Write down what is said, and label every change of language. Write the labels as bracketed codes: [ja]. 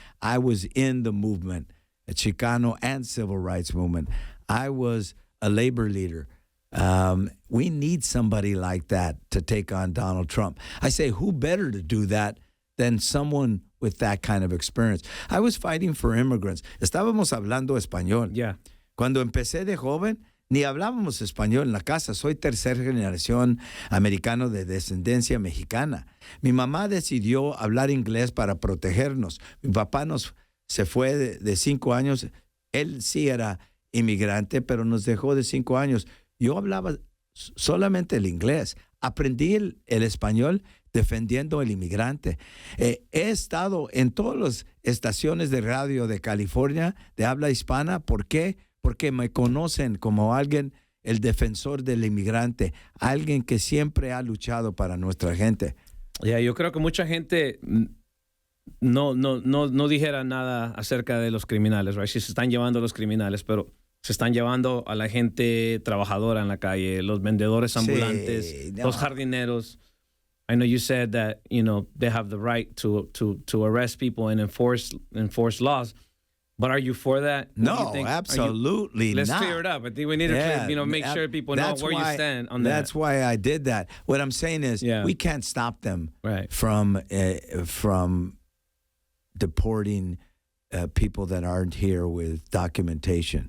[en] I was in the movement, the Chicano and civil rights movement. I was a labor leader. We need somebody like that to take on Donald Trump. I say, who better to do that than someone with that kind of experience? I was fighting for immigrants. [es] Estábamos hablando español. [en] Yeah. [es] Cuando empecé de joven, ni hablábamos español en la casa. Soy tercera generación americano de descendencia mexicana. Mi mamá decidió hablar inglés para protegernos. Mi papá se fue de 5 años. Él sí era inmigrante, pero nos dejó de 5 años. Yo hablaba solamente el inglés. Aprendí el español defendiendo el inmigrante. He estado en todas las estaciones de radio de California de habla hispana. ¿Por qué? Porque me conocen como alguien, el defensor del inmigrante, alguien que siempre ha luchado para nuestra gente. Yo creo que mucha gente no dijera nada acerca de los criminales, right? Si se están llevando a los criminales, pero se están llevando a la gente trabajadora en la calle, los vendedores ambulantes, Sí, no. los jardineros. [en] I know you said that, they have the right to arrest people and enforce laws. But are you for that? No, absolutely let's not. clear it up. I think we need to make sure people know where you stand on that. That's why I did that. What I'm saying is we can't stop them from deporting people that aren't here with documentation.